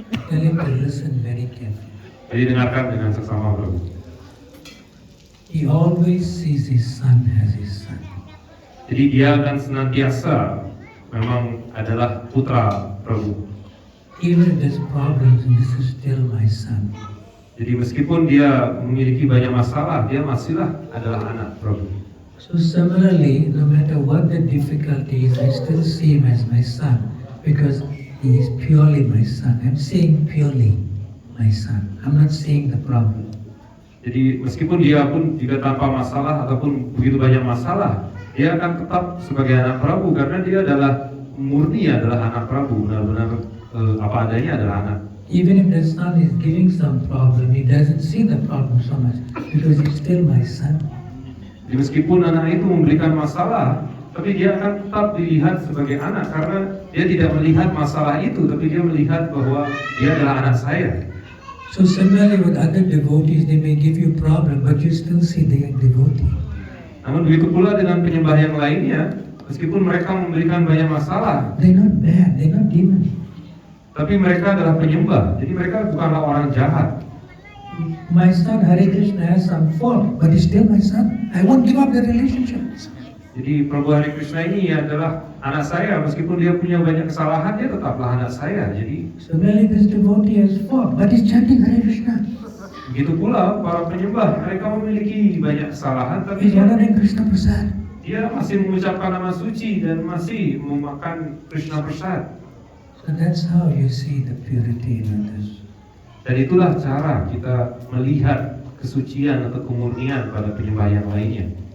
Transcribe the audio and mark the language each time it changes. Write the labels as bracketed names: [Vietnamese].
[English] Tell him to listen very carefully. [Indonesian] jadi dengarkan dengan seksama Prabu. [English] He always sees his son as his son. [Indonesian] Jadi dia akan senantiasa memang adalah putra Prabu. [English] Even if there's problems, this is still my son. [Indonesian] Jadi meskipun dia memiliki banyak masalah, dia masihlah adalah anak Prabu. [English] So similarly, no matter what the difficulty is, I still see him as my son because he is purely my son. I'm saying purely my son. I'm not saying the problem. [Indonesian] Jadi meskipun dia pun juga tanpa masalah ataupun begitu banyak masalah, dia akan tetap sebagai anak Prabu karena dia adalah murni adalah anak Prabu, benar-benar apa adanya adalah anak. [English] Even if the son is giving some problem, he doesn't see the problem so much because he's still my son. [Indonesian] Jadi meskipun anak itu memberikan masalah, tapi dia akan tetap dilihat sebagai anak karena dia tidak melihat masalah itu, tapi dia melihat bahwa dia adalah anak saya. [English] So similarly with other devotees, they may give you problem, but you still see they are devotee. [Indonesian] Namun begitu pula dengan penyembah yang lainnya, meskipun mereka memberikan banyak masalah, [English] They're not bad, they're not demon. [Indonesian] tapi mereka adalah penyembah, jadi mereka bukanlah orang jahat. [English] My son Hare Krishna has some fault, but he's still my son. I won't give up the relationship. [Indonesian] Jadi Prabhu Hare Krishna ini adalah anak saya, meskipun dia punya banyak kesalahan, dia tetaplah anak saya. Jadi [English] Similarly, this devotee has fault, but he's chanting Hare Krishna. [Indonesian] begitu pula para penyembah, mereka memiliki banyak kesalahan, tapi [English] He's honoring Krishna Prasad. [Indonesian] dia masih mengucapkan nama suci dan masih memakan Krishna Prasad. [English] So that's how you see the purity in others. [Indonesian] Dan itulah cara kita melihat kesucian atau kemurnian pada penyembah yang lainnya.